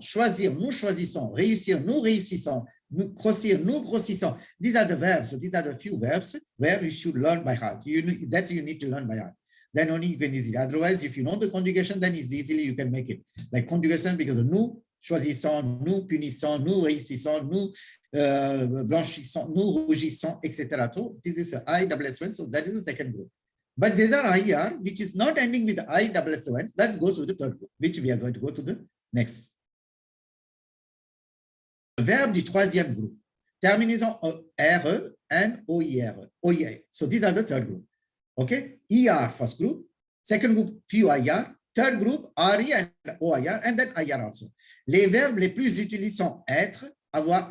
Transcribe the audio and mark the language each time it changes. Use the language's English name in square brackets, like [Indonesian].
[French] Choisir, nous choisissons. Réussir, nous réussissons. Grossir, nous grossissons. [English] These are the verbs. So these are the few verbs where you should learn by heart. That's you need to learn by heart. Then only you can easily. Otherwise, if you know the conjugation, then it's easily you can make it. Like conjugation because of [French] nous choisissons, nous punissons, nous réussissons, nous blanchissons, nous rougissons, etc. [English] So this is ISSON. So that is the second group. But these are IR, which is not ending with ISSON. That goes with the third group, which we are going to go to the next. [French] verbe du troisième groupe. Terminaison RE, N, OIR. OIR. [English] So these are the third group. Okay? ER, first group. Second group, few IR. Third group, RE and OIR, and then IR also. [French] Les verbes les plus utilisés sont être, avoir.